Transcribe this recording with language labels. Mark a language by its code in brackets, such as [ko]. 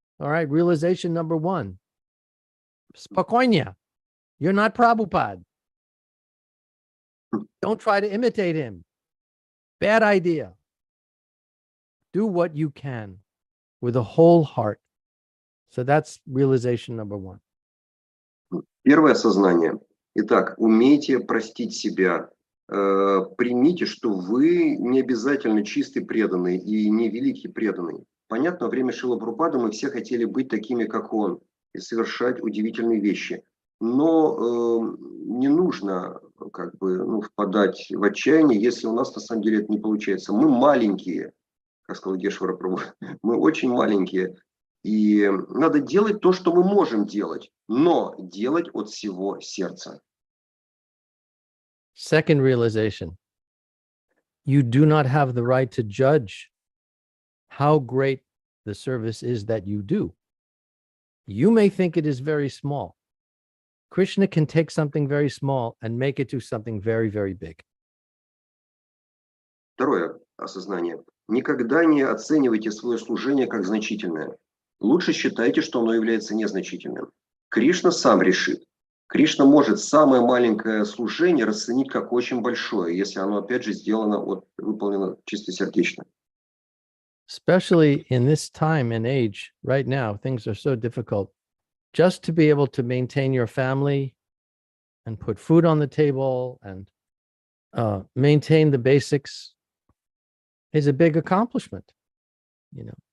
[en] All right, realization number 1. Spokojnie. You're not Prabhupada. Don't try to imitate him. Bad idea. Do what you can with a whole heart. So that's realization number 1. [ru] Первое осознание. Итак, умейте простить себя. Примите, что вы не обязательно чистый преданный и не великий преданный. Понятно, во время Шрилы Прабхупады мы все хотели быть такими, как он, и совершать удивительные вещи. Но не нужно впадать в отчаяние, если у нас на самом деле это не получается. Мы маленькие, как сказал Йогешвара Прабху, мы очень маленькие. И надо делать то, что мы можем делать, но делать от всего сердца. [en] Second realization, you do not have the right to judge how great the service is that you do. You may think it is very small. Krishna can take something very small and make it to something very, very big. [ru] Второе осознание. Никогда не оценивайте свое служение как значительное. Лучше считайте, что оно является незначительным. Кришна сам решит. Кришна может самое маленькое служение расценить как очень большое, если оно, опять же, выполнено чистосердечно. [en] Especially in this time and age, right now, things are so difficult. Just to be able to maintain your family and put food on the table and maintain the basics is a big accomplishment, you know.